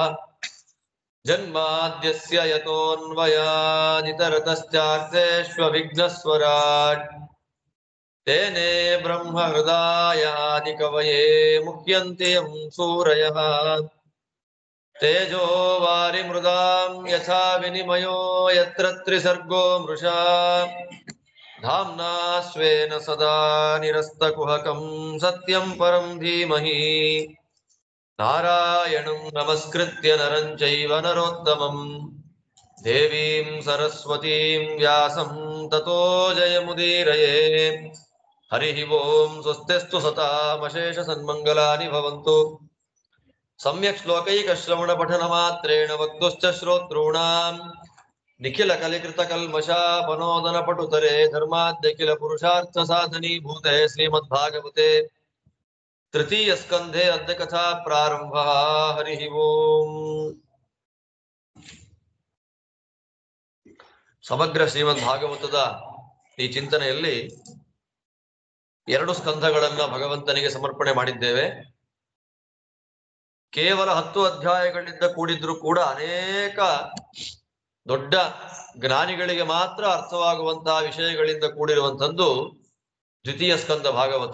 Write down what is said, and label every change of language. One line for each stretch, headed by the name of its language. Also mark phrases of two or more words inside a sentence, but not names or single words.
Sanskrit: ಜನ್ಮಾದ್ಯಸ್ಯ ಯತೋನ್ವಯಾದಿತರತಶ್ಚಾರ್ಥೇಷ್ವವಿಘ್ನಸ್ವರಾಟ್ ತೇನೇ ಬ್ರಹ್ಮ ಹೃದಯಾದಿ ಕವಯೇ ಮುಹ್ಯಂತಿ ಯಂ ಸೂರಯಃ. ತೇಜೋ ವಾರಿ ಮೃದಾಂ ಯಥಾ ವಿನಿಮಯೋ ಯತ್ರ ತ್ರಿಸರ್ಗೋ ಮೃಷಾ ಧಾಮ್ನಾ ಸ್ವೇನ ಸದಾ ನಿರಸ್ತಕುಹಕಂ ಸತ್ಯಂ ಪರಂ ಧೀಮಹಿ. ನಾರಾಯಣಂ ನಮಸ್ಕೃತ್ಯ ನರಂ ಚೈವ ನರೋತ್ತಮಂ ದೇವೀಂ ಸರಸ್ವತೀಂ ವ್ಯಾಸಂ ತತೋ ಜಯಮುದೀರಯೇ. ಹರಿ ಓಂ. ಸ್ವಸ್ತಿಸ್ತು ಸತಾಮಶೇಷ ಸನ್ಮಂಗಲಾನಿ ಭವಂತು. ಸಮ್ಯಕ್ ಶ್ಲೋಕೈಕ ಶ್ರವಣ ಪಠನ ಮಾತ್ರೇಣ ವಕ್ತುಶ್ಚ ಶ್ರೋತॄಣಾಂ ನಿಖಿಲ ಕಲಿಕೃತ ಕಲ್ಮಷಾಪನೋದನ ಪಟುತರೆ ಧರ್ಮಾದ್ಯಖಿಲ ಪುರುಷಾರ್ಥ ಸಾಧನೀಭೂತೆ ಶ್ರೀಮದ್ ಭಾಗವತೆ ತೃತೀಯ ಸ್ಕಂಧೆ ಅದ್ಯ ಕಥಾ ಪ್ರಾರಂಭ. ಹರಿ ಓಂ.
Kannada: ಸಮಗ್ರ ಶ್ರೀಮದ್ ಭಾಗವತದ ಈ ಚಿಂತನೆಯಲ್ಲಿ 2 ಸ್ಕಂಧಗಳನ್ನ ಭಗವಂತನಿಗೆ ಸಮರ್ಪಣೆ ಮಾಡಿದ್ದೇವೆ. ಕೇವಲ 10 ಅಧ್ಯಾಯಗಳಿಂದ ಕೂಡಿದ್ರು ಕೂಡ ಅನೇಕ ದೊಡ್ಡ ಜ್ಞಾನಿಗಳಿಗೆ ಮಾತ್ರ ಅರ್ಥವಾಗುವಂತಹ ವಿಷಯಗಳಿಂದ ಕೂಡಿರುವಂಥದ್ದು ದ್ವಿತೀಯ ಸ್ಕಂದ ಭಾಗವತ.